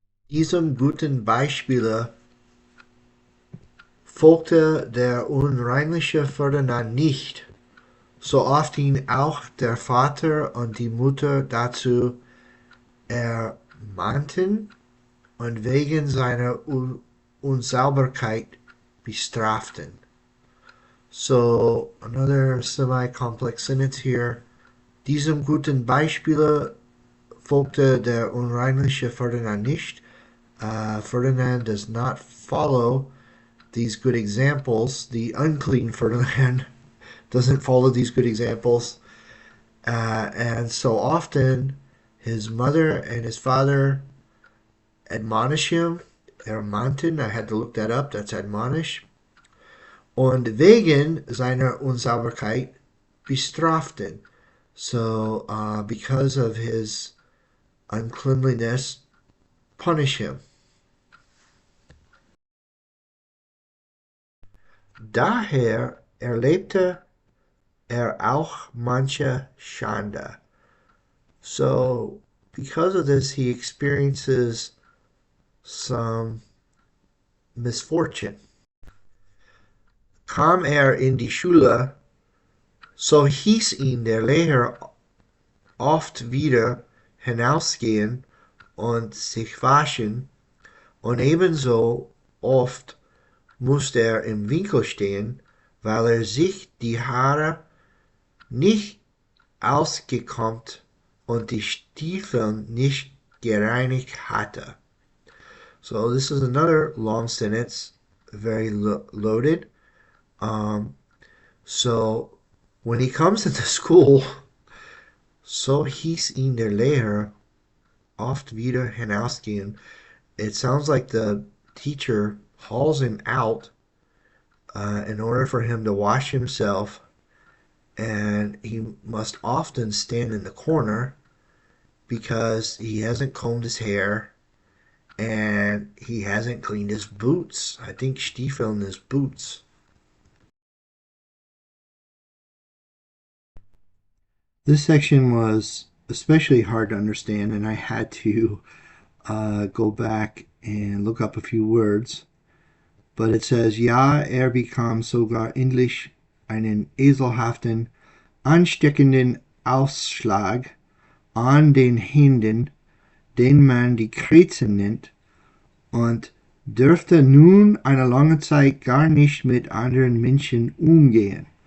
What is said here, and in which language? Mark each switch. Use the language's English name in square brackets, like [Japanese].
[German] Diesem guten Beispiele folgte der unreinliche Ferdinand nicht, so oft ihn auch der Vater und die Mutter dazu ermahnten und wegen seiner Unsauberkeit bestraften. [English] So another semi-complex sentence here. [German] Diesem guten Beispiele folgte der unreinliche Ferdinand nicht. [English] Ferdinand does not follow these good examples. The unclean Ferdinand doesn't follow these good examples. And so often His mother and his father admonish him. Ermahnten, I had to look that up, that's admonish. [German] Und wegen seiner Unsauberkeit bestraften. [English] So, because of his uncleanliness, punish him. [German] Daher erlebte auch manche Schande. [English] So, because of this, he experiences some misfortune. [German] Kam in die Schule, so hieß ihn der Lehrer oft wieder hinausgehen und sich waschen, und ebenso oft musste er im Winkel stehen, weil er sich die Haare nicht ausgekämmt und die Stiefel nicht gereinigt hatte. [English] So this is another long sentence, very loaded. So when he comes into school, [German] so hieß ihn der Lehrer oft wieder hinausgehen. [English] It sounds like the teacher hauls him out in order for him to wash himself, and he must often stand in the corner because he hasn't combed his hair and he hasn't cleaned his boots. I think Stiefeln is boots. This section was especially hard to understand, and I had to go back and look up a few words. But it says, [German] ja, bekam sogar endlich einen eselhaften, ansteckenden Ausschlag an den Händen, den man die Krätze nennt, und dürfte nun eine lange Zeit gar nicht mit anderen Menschen umgehen.